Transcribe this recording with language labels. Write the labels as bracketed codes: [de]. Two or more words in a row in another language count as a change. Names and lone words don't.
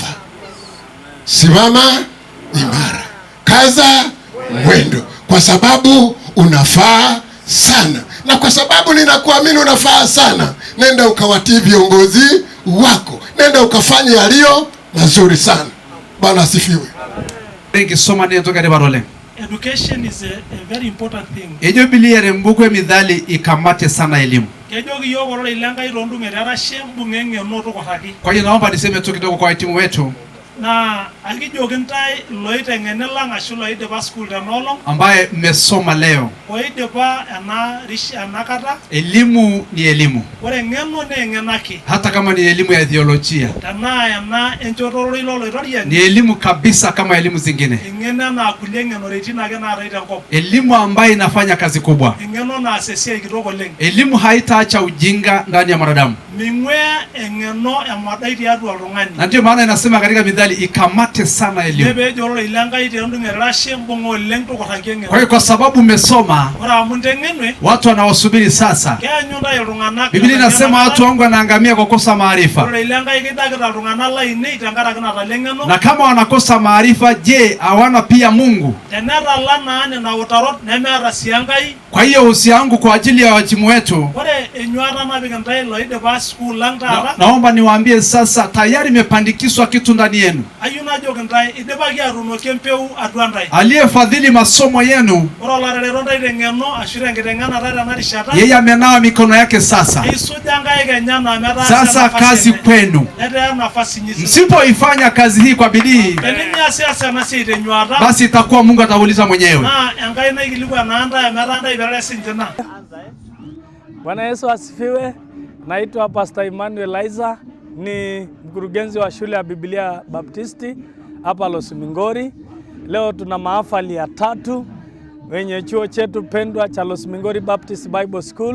[sw] Simama imara, kaza mwendo, kwa sababu unafaa sana. Na kwa sababu ninakuamini unafaa sana, nenda ukawatii viongozi wako, nenda ukafanye yaliyo mazuri sana. Bwana asifiwe. [en] Education is a very important thing. [mas] Ejo biliere mbukwe midhali [sw] ikamate sana elimu. Kwa hiyo naomba niseme tu kidogo kwa wahitimu wetu [mas] na akijokintai loiteng'ene lang ashu loidipa school tenolong [sw] ambaye mmesoma leo. [mas] Oidipa ena kata. [sw] Elimu ni elimu. [mas] Ore ng'eno na eng'enaki. [sw] Hata kama ni elimu ya theolojia. [mas] Tenaa ena enchoto ilo loitoriani. [sw] Ni elimu kabisa kama elimu zingine. [mas] Eng'eno na kulie ng'enoritin ake naatai tenkop. [sw] Elimu ambayo inafanya kazi kubwa. [mas] Eng'eno naas esiai kitok oleng. [sw] Elimu haitaacha ujinga ndani ya mwanadamu. [mas] Ming'wea eng'eno emadai tiatua oltung'ani. [sw] Na ndio maana inasema katika Mithali, ikamate sana elimu. Kwa hiyo kwa sababu umesoma, watu wanaosubiri sasa. Biblia inasema watu wangu wanaangamia kwa kukosa maarifa. Na kama wanakosa maarifa, je, hawana pia Mungu? Kwa hiyo uhusiano wangu kwa ajili ya wahitimu wetu, [mas] enyuata napik ntae loidipa school lang taata. [sw] Naomba niwaambie sasa tayari imepandikizwa kitu ndani yenu. [mas] Ayieu najoki ntae idipaki atuunoki empeu atua ntae. [sw] Aliyefadhili masomo yenu, [mas] Ore olarerero ntae teng'eno ashu tenkiteng'enata tena rishata. [sw] yeye amenawa mikono yake sasa. [mas] Isuja nkaik enyenak metaa [sw] Sasa kazi kwenu. [mas] Netaa [sw] nafasi nyinyi. Msipoifanya kazi hii kwa bidii, [mas] Tenimias ena siai tenyuata. [sw] basi itakuwa Mungu atauliza mwenyewe. [mas] Na enkai naikilikuana ntae metaa ntae pee sinche na. [sw] Bwana Yesu asifiwe. Naitwa Pastor Emmanuel Isaac, ni mkurugenzi wa shule ya Biblia Baptisti hapa Losimingori. Leo tuna mahafali ya 3 wenye chuo chetu pendwa cha Losimingori Baptist Bible School.